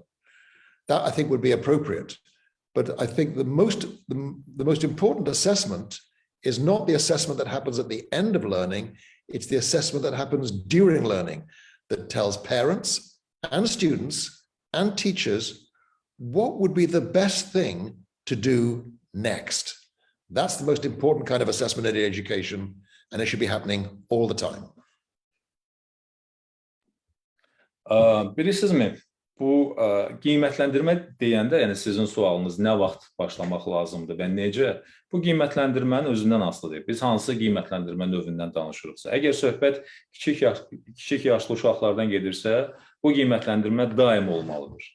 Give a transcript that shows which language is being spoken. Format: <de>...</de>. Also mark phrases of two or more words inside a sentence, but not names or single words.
<en>That I think would be appropriate. But I think the most important assessment is not the assessment that happens at the end of learning, it's the assessment that happens during learning that tells parents and students and teachers what would be the best thing to do next. That's the most important kind of assessment in education, and it should be happening all the time.</en> <az>Bilirsinizmi, bu qiymətləndirmə deyəndə, yəni sizin sualınız nə vaxt başlamaq lazımdır və necə? Bu qiymətləndirmənin özündən asılıdır. Biz hansı qiymətləndirmə növündən danışırıqsa, əgər söhbət kiçik yaşlı uşaqlardan gedirsə, bu qiymətləndirmə daim olmalıdır.</az>